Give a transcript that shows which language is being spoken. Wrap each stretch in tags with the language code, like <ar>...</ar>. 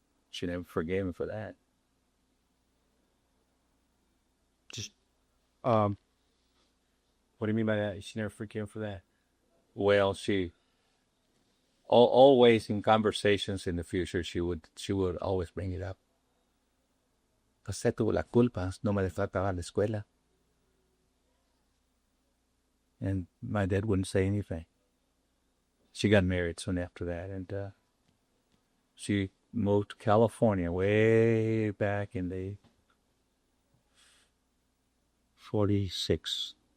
<en>She never forgave him for that. Just um, what do you mean by that? She never forgave him for that. Well, she always in conversations in the future she would always bring it up.</en> <es>Usted tuvo la culpa, no me dejó acabar la escuela.</es> <en>And my dad wouldn't say anything. She got married soon after that, and she moved to California way back in the 46.</en>